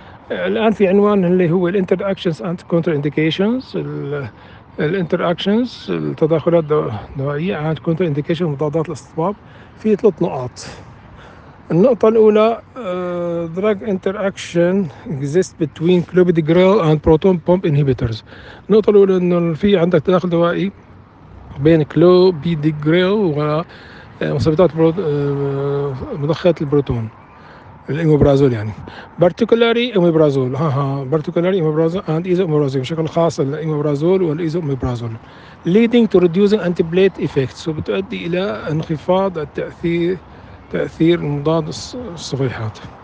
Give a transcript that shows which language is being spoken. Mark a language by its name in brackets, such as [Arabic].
[Arabic] الآن في عنوان اللي هو الانتراكشنز اند كونتر انديكيشنز، الانتراكشنز التداخلات الدوائية اند كونتر انديكيشن مضادات الاصطباب، في ثلاث نقاط. النقطة الأولى [English] drug interaction exists between clopidogrel and proton pump inhibitors. [Arabic] النقطة الأولى إنه في عندك تداخل دوائي بين clopidogrel ومثبطات مضخات البروتون الإمبرازول، يعني بارتيكولاري إمبرازول، بارتيكولاري إمبرازول and إيزومبرازول، بشكل خاص الإمبرازول والإيزومبرازول [English] leading to reducing antiplatelet effects، [Arabic] وبتؤدي إلى انخفاض تأثير مضاد الصفيحات.